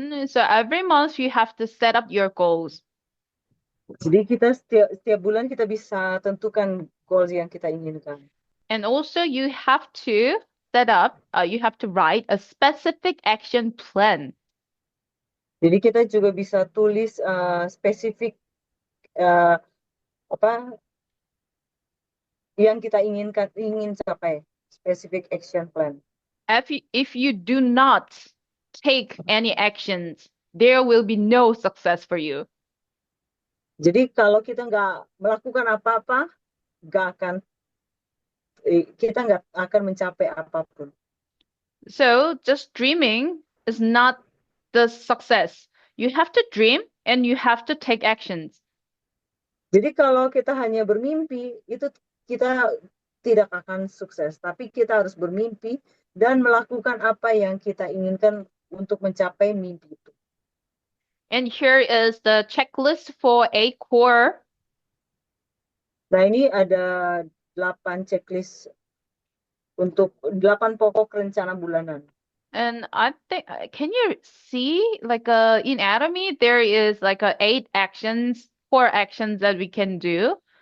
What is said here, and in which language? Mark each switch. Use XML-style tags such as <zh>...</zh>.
<en>So every month you have to set up your goals.</en> <id>Jadi kita setiap bulan kita bisa tentukan goals yang kita inginkan.</id> <en>And also you have to you have to write a specific action plan.</en> <id>Jadi kita juga bisa tulis spesifik apa yang kita ingin capai,</id> <en>specific action plan. If you do not take any actions, there will be no success for you.</en> <id>Jadi kalau kita nggak melakukan apa-apa, kita nggak akan mencapai apapun.</id> <en>So just dreaming is not the success. You have to dream and you have to take actions.</en> <id>Jadi kalau kita hanya bermimpi, itu kita tidak akan sukses. Tapi kita harus bermimpi dan melakukan apa yang kita inginkan untuk mencapai mimpi itu.</id> <en>And here is the checklist for a core.</en> <id>Nah, ini ada 8 checklist untuk 8 pokok rencana bulanan.</id> <en>And I think, can you see like in Atomy, there is like 4 actions that we can do.</en>